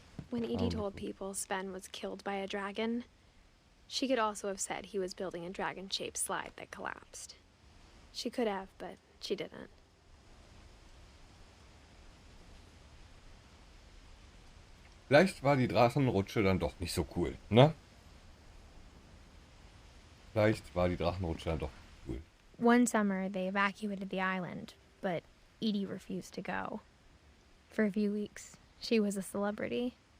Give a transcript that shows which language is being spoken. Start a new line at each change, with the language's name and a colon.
English: When Edie told people Sven was killed by a dragon, she could also have said he was building a dragon-shaped slide that collapsed. She could have, but she didn't.
German: Vielleicht war die Drachenrutsche dann doch nicht so cool, ne? Vielleicht war die Drachenrutsche dann doch cool.
English: One summer, they evacuated the island, but Edie refused to go. For a few weeks, she was a celebrity.